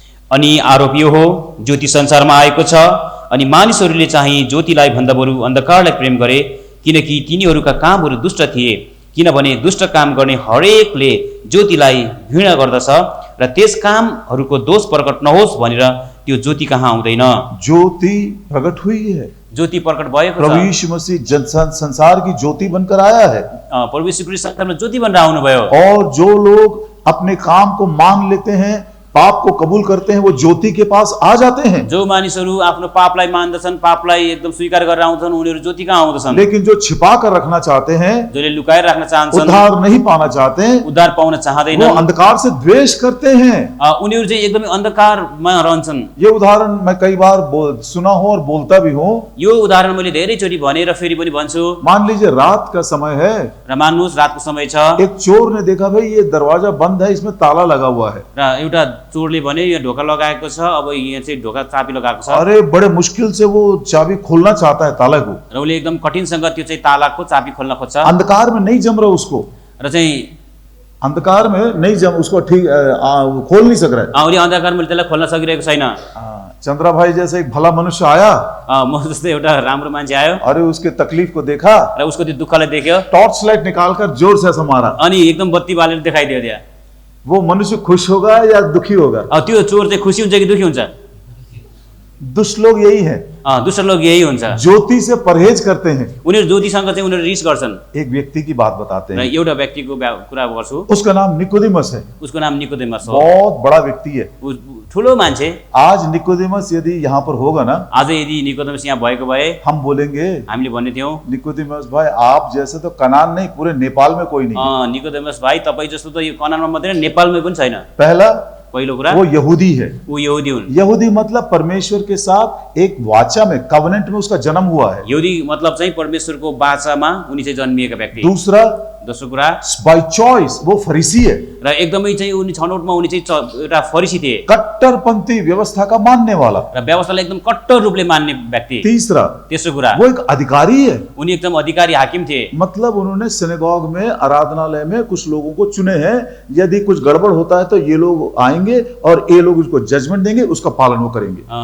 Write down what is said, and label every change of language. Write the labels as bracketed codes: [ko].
[ne] अनि आरोप यो हो, ज्योति संसारमा आएको छ, अनि मानिसहरूले चाहिँ ज्योतिलाई भन्दा बरु अन्धकारलाई प्रेम गरे, किनकि तिनीहरूका कामहरू दुष्ट थिए। किनभने दुष्ट काम गर्ने हरेकले ज्योतिलाई घृणा गर्दछ र त्यस कामहरूको दोष प्रकट नहोस् भनेर त्यो ज्योति कहाँ आउँदैन। [hi] ज्योति प्रकट हुई है, [ne] ज्योति प्रकट भएको प्रभु छ। [hi] यीशु मसीह संसार की ज्योति बनकर आया है। [ne] प्रभु यीशु ख्रीष्ट संसारमा ज्योति बनेर आउनुभयो। [hi] और जो लोग अपने काम को मान लेते हैं, पाप को कबूल करते हैं, वो ज्योति के पास आ जाते हैं। [ne] जो मानिसहरू आफ्नो पापलाई मान्दछन्, पापलाई एकदम स्वीकार गरेर आउँछन्, उनीहरू ज्योति कहाँ आउँदछन्। [hi] लेकिन जो छिपा कर रखना चाहते हैं, [ne] जसले लुकाएर राख्न चाहन्छन्, [hi] उद्धार नहीं पाना चाहते हैं, [ne] उद्धार पाउन [hi] वो [ne] चाहँदैनन्, [hi] अंधकार से द्वेष करते हैं। [ne] उनीहरू चाहिँ एकदमै अन्धकारमा रहन्छन्। [hi] ये उदाहरण मैं कई बार सुना हूं और बोलता भी हूं। [ne] यो उदाहरण मैले धेरैचोटि भने र फेरि पनि भन्छु। [hi] मान लीजिए रात का समय है, [ne] र मान्नुहोस् रातको समय छ [hi] एक चोर ने देखा भाई ये दरवाजा बंद है, इसमें ताला लगा हुआ है। [ne] र एउटा चोरले भने यो ढोका लगाएको छ, अब यहाँ चाहिँ ढोका चाबी लगाएको छ [hi] अरे बड़े मुश्किल से वो चाबी खोलना चाहता है ताला को, [ne] र उसले एकदम कठिनसँग त्यो चाहिँ तालाको चाबी खोल्न खोज्छ [hi] अंधकार में नहीं जम रहा उसको, [ne] र चाहिँ [hi] अंधकार में नहीं जम उसको ठीक खोल नहीं सक रहा है। [ne] उसले अन्धकारमा त्यसलाई खोल्न सकिरहेको छैन। [hi] चंद्रा भाई जैसे एक भला मनुष्य आया, [ne] म जस्तै एउटा राम्रो मान्छे आयो [hi] अरे उसके तकलीफ को देखा, [ne] र उसको त्यो दुःखलाई देख्यो, [hi] टॉर्च लाइट निकालकर जोर से ऐसा मारा। [ne] अनि एकदम बत्ती बालेर देखाइदियो त्यहाँ। [hi] वो मनुष्य खुश होगा या दुखी होगा? [ne] त्यो चोर चाहिँ खुसी हुन्छ कि दुखी हुन्छ? [hi] दुष्ट लोग यही हैं, [ne] दुष्ट लोग यही हुन्छ, [hi] ज्योति से परहेज करते हैं। [ne] उनीहरू ज्योतिसँग चाहिँ उनीहरू रिस गर्छन्। [hi] एक व्यक्ति की बात बताते [ne] र [hi] हैं, [ne] एउटा व्यक्तिको कुरा गर्छु। [hi] उसका नाम निकोदेमस है, [ne] उसको नाम निकोदेमस हो। [hi] बहुत बड़ा व्यक्ति है। [ne] ठुलो मान्छे। [hi] आज निकोदेमस यदि यहाँ पर होगा ना, [ne] आज यदि निकोदेमस यहाँ भएको भए [hi] हम बोलेंगे, [ne] हामीले भन्ने थियौँ, [hi] निकोदेमस भाई आप जैसे तो कनान नहीं, पूरे नेपाल में कोई नहीं। [ne] निकोदेमस भाइ तपाईँ जस्तो त यो कनानमा मात्रै नेपालमै पनि छैन। [hi] पहला [ne] पहिलो कुरा, [hi] वो यहूदी है। [ne] ऊ यहुदी हुन्। [hi] यहूदी मतलब परमेश्वर के साथ एक वाचा में, कवनेंट में उसका जन्म हुआ है। [ne] यहुदी मतलब चाहिँ परमेश्वरको बाचामा उनी चाहिँ जन्मिएका व्यक्ति। [hi] दूसरा [ne] दोस्रो कुरा [en] by choice [hi] वो फरीसी है, [ne] र एकदमै चाहिँ उनी छनौटमा उनी चाहिँ एउटा फरिसी थिए [hi] कट्टरपंथी व्यवस्था का मानने वाला। [ne] र व्यवस्थालाई एकदम कट्टर रूपले मान्ने व्यक्ति। [hi] तीसरा, [ne] तेस्रो कुरा [hi] वो एक अधिकारी है, [ne] उनी एकदम अधिकारी हाकिम थिए। [hi] मतलब उन्होंने सिनेगॉग में, आराधनालय में कुछ लोगों को चुने हैं, यदि कुछ गड़बड़ होता है तो ये लोग आएंगे और ये लोग उसको जजमेंट देंगे, उसका पालन वो करेंगे।